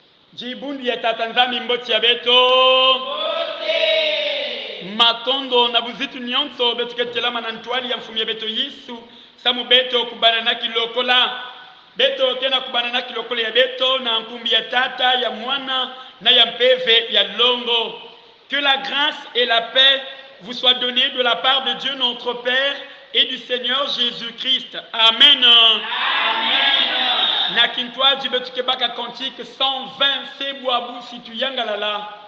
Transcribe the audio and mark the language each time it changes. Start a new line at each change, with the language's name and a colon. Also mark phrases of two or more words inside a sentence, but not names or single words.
Kituba (Democratic Republic of Congo): Jibundi ya tatanzami mboti ya beto matondo na buzitu nyonso betu ketelama na ntwali ya mfumi ya beto Yesu samu beto kubana na kilokola beto kena kubana na kilokola ya beto na nkumbi ya tata ya mwana na ya mpeve ya longo.
French: Que la grâce et la paix vous soient données de la part de Dieu notre Père et du Seigneur Jésus-Christ. Amen.
Kituba (Democratic Republic of Congo): Na kintwa jibetu kebaka kantique 120 sebwabu situ yangalala.